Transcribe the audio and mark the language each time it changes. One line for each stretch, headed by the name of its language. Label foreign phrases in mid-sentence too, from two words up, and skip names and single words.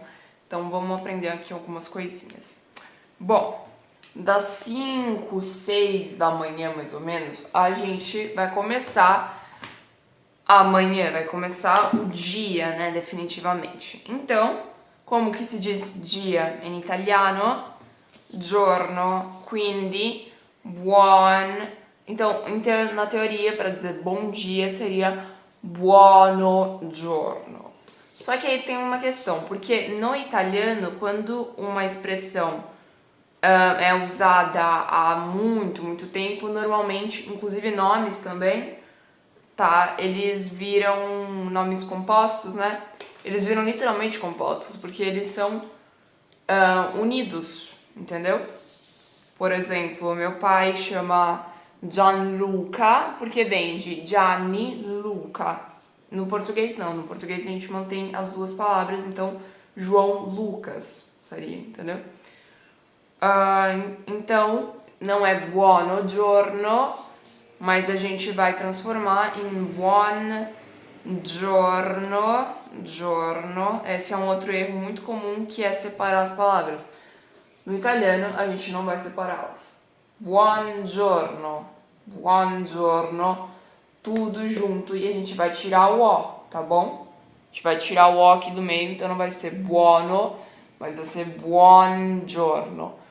Portuguese: Então vamos aprender aqui algumas coisinhas. Bom, das 5, 6 da manhã mais ou menos, a gente vai começar amanhã, vai começar o dia, né, definitivamente. Então, como que se diz dia em italiano?
Italian: Giorno, quindi
Portuguese: Então, na teoria, para dizer bom dia, seria
Italian: buono giorno.
Portuguese: Só que aí tem uma questão, porque no italiano, quando uma expressão é usada há muito tempo, normalmente, inclusive nomes também, tá? Eles viram nomes compostos, né? Eles viram literalmente compostos, porque eles são unidos, entendeu? Por exemplo, meu pai chama Gianluca, porque vem de Gianni Luca. No português não, no português a gente mantém as duas palavras, então João Lucas seria, entendeu? Então, não é
Italian: buono giorno,
Portuguese: mas a gente vai transformar em
Italian: buon giorno.
Portuguese: Esse é um outro erro muito comum, que é separar as palavras. No italiano, a gente não vai separá-las. Buongiorno, tudo junto, e a gente vai tirar o O, tá bom? A gente vai tirar o O aqui do meio, então não vai ser buono, mas vai ser buongiorno.